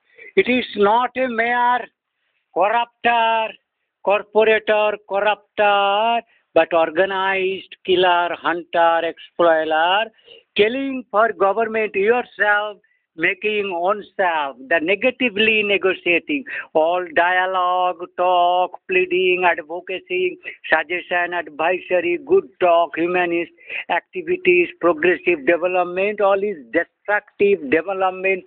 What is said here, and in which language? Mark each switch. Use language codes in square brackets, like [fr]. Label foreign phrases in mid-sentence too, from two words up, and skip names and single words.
[en] It is not a mere corrupter, corporator, corrupter, but organized killer, hunter, exploiter, killing for government yourself, making oneself, the negatively negotiating, all dialogue, talk, pleading, advocacy, suggestion, advisory, good talk, humanist activities, progressive development, all is destructive development.